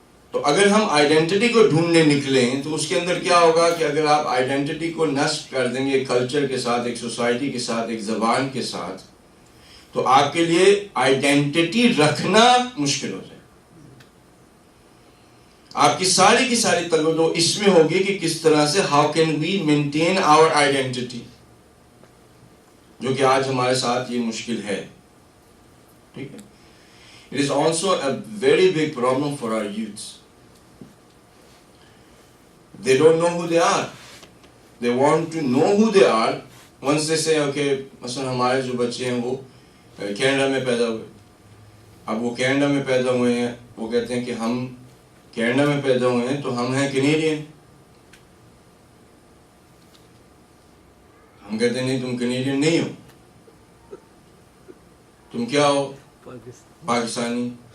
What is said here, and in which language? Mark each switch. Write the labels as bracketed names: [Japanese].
[Urdu] تو اگر ہم آئیڈینٹی کو ڈھونڈنے نکلیں تو اس کے اندر کیا ہوگا کہ اگر آپ آئیڈینٹی کو نصب کر دیں گے ایک کلچر کے ساتھ، ایک سوسائٹی کے ساتھ، ایک زبان کے ساتھ، تو آپ کے لیے آئیڈینٹی رکھنا مشکل ہو جائے. آپ کی ساری توجہ اس میں ہوگی کہ کس طرح سے [English] how can we maintain our identity, [Urdu] جو کہ آج ہمارے ساتھ یہ مشکل ہے. ٹھیک ہے. [English] It is also a very big problem for our youths. They don't know who they are. They want to know who they are. Once they say, okay, [Urdu] مثلا ہمارے جو بچے ہیں وہ کینیڈا میں پیدا ہوئے. اب وہ کینیڈا میں پیدا ہوئے ہیں، وہ کہتے ہیں کہ ہم کینیڈا میں پیدا ہوئے ہیں تو ہم ہیں کینیڈین. ہم کہتے ہیں نہیں، تم کینیڈین نہیں ہو، تم کیا ہو؟ پاکستانی.